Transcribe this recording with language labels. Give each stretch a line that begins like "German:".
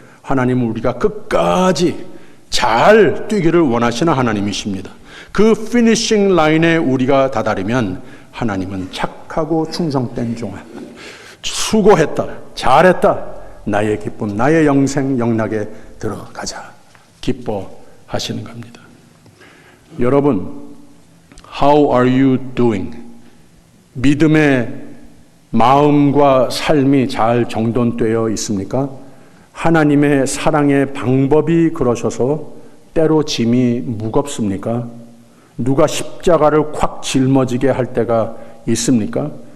Korean: 하나님은 우리가 끝까지 잘 뛰기를 원하시는 하나님이십니다. 그 피니싱 라인에 우리가 다다르면 하나님은 착하고 충성된 종아, 수고했다, 잘했다, 나의 기쁨, 나의 영생 영락에 들어가자 기뻐하시는 겁니다. 여러분,
English: How are you doing?
Korean: 믿음의 마음과 삶이 잘 정돈되어 있습니까? 하나님의 사랑의 방법이 그러셔서 때로 짐이 무겁습니까? 누가 십자가를 콱 짊어지게 할 때가 있습니까?